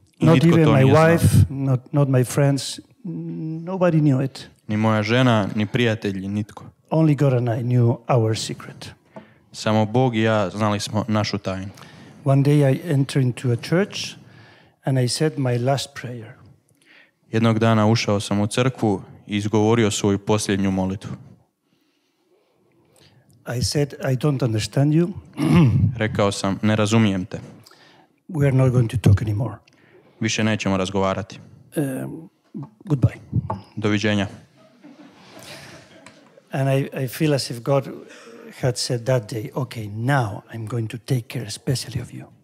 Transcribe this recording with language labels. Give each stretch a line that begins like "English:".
English: Not even my wife, not my friends. Nobody knew it.
Croatian: Ni moja žena, ni prijatelji, nitko.
English: Only God and I knew our secret.
Croatian: Samo Bog i ja znali smo našu tajnu.
English: One day I entered into a church and I said my last prayer.
Croatian: Jednog dana ušao sam u crkvu i izgovorio svoju posljednju molitvu.
English: I said, I don't understand you.
Croatian: Rekao sam, ne razumijem te.
English: We are not going to talk anymore.
Croatian: Više nećemo razgovarati.
English: Goodbye.
Croatian: Doviđenja.
English: And I feel as if God had said that day, okay, now I'm going to take care especially of you.